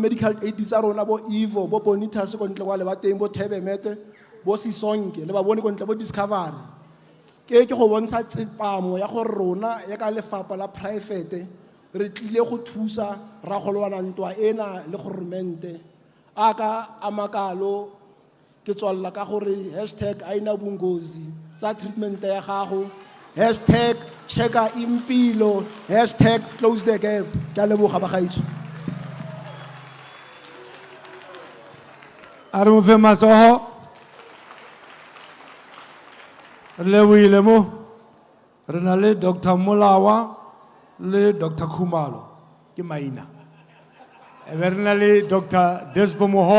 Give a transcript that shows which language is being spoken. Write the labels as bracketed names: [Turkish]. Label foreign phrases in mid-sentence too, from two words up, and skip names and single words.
[English] medical aid [Tswana] tsa rona bo Evo bo Bonitas ko ntle kwa le ba teng bo Thebemete bo Sisonke le ba bone ko ntle bo Discovery ke go bontsha tsepamo ya gore rona ya ka lefapha la private re tlile go thusa ra golwana ntwa ena le governmente aka amakalo ke tswalla ka gore #aina bungozi tsa treatment ya gago #checka impilo # [English] close the gap [Tswana] ke a leboga ba gaitso a re mo fe matsogo re lebohile mo re na le Dr. Molawa le Dr. Khumalo ke maina e be re na le Dr.